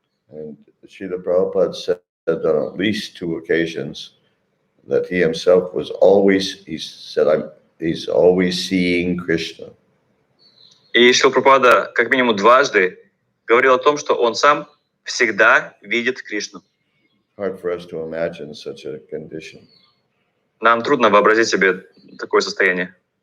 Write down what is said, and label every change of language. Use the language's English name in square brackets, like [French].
[English] And Srila Prabhupada said on at least 2 occasions that he himself was always, he's always seeing Krishna. [Russian] И Шрила Прабхупада как минимум дважды говорил о том, что он сам всегда видит Кришну. [English] Hard for us to imagine such a condition. [Russian] Нам трудно вообразить себе такое состояние.